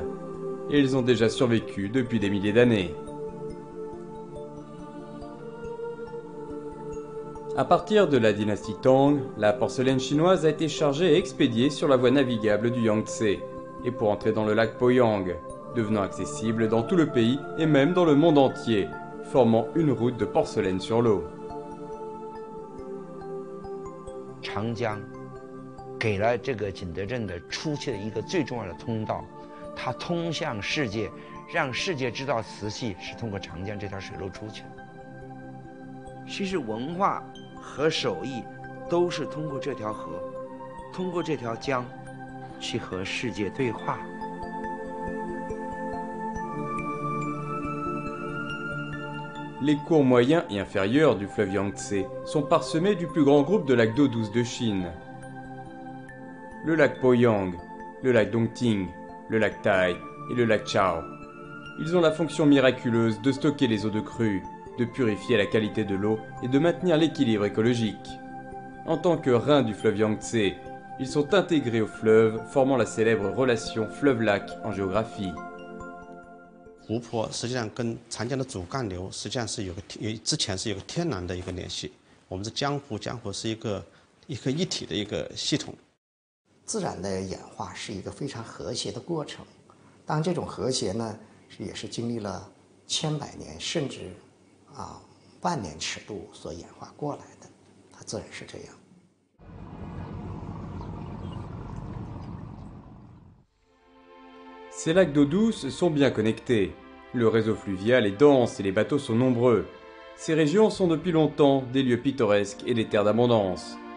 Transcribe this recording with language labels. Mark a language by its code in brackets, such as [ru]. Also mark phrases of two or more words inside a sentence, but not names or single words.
[fr] Et ils ont déjà survécu depuis des milliers d'années. À partir de la dynastie Tang, la porcelaine chinoise a été chargée et expédiée sur la voie navigable du Yangtze et pour entrer dans le lac Poyang, devenant accessible dans tout le pays et même dans le monde entier, formant une route de porcelaine sur l'eau. [zh] Changjiang 给了这个景德镇的出去的一个最重要的通道，它通向世界，让世界知道瓷器是通过长江这条水路出去的。其实文化和手艺都是通过这条河，通过这条江，去和世界对话。 [fr] Les cours moyens et inférieurs du fleuve Yangtze sont parsemés du plus grand groupe de lacs d'eau douce de Chine. Le lac Poyang, le lac Dongting, le lac Tai et le lac Chao. Ils ont la fonction miraculeuse de stocker les eaux de crue, de purifier la qualité de l'eau et de maintenir l'équilibre écologique. En tant que reins du fleuve Yangtze, ils sont intégrés au fleuve, formant la célèbre relation fleuve-lac en géographie. [zh] 湖泊实际上跟长江的主干流实际上是之前是有个天然的一个联系。我们是江湖是一个一体的一个系统。自然的演化是一个非常和谐的过程，当这种和谐呢，也是经历了千百年甚至万年尺度所演化过来的，它自然是这样。 [fr] Ces lacs d'eau douce sont bien connectés. Le réseau fluvial est dense et les bateaux sont nombreux. Ces régions sont depuis longtemps des lieux pittoresques et des terres d'abondance.